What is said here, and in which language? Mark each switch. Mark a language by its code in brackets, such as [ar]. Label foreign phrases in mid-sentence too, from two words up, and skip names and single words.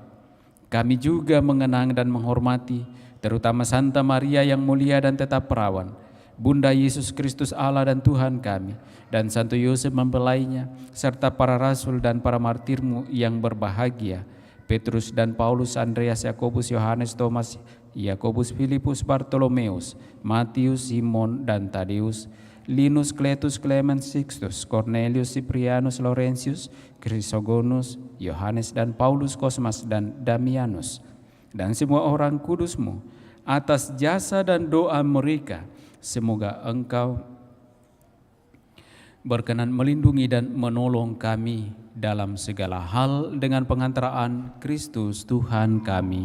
[id] Kami juga mengenang dan menghormati terutama Santa Maria yang mulia dan tetap perawan, Bunda Yesus Kristus Allah dan Tuhan kami, dan Santo Yosef mempelainya, serta para rasul dan para martirmu yang berbahagia, Petrus dan Paulus, Andreas, Yakobus, Yohanes, Thomas, Yakobus, Filipus, Bartolomeus, Matius, Simon, dan Tadeus, Linus, Cletus, Clemens, Sixtus, Cornelius, Cyprianus, Laurentius, Chrysogonus, Yohanes dan Paulus, Kosmas dan Damianus, dan semua orang kudusmu. Atas jasa dan doa mereka, semoga Engkau berkenan melindungi dan menolong kami dalam segala hal dengan pengantaraan Kristus Tuhan kami.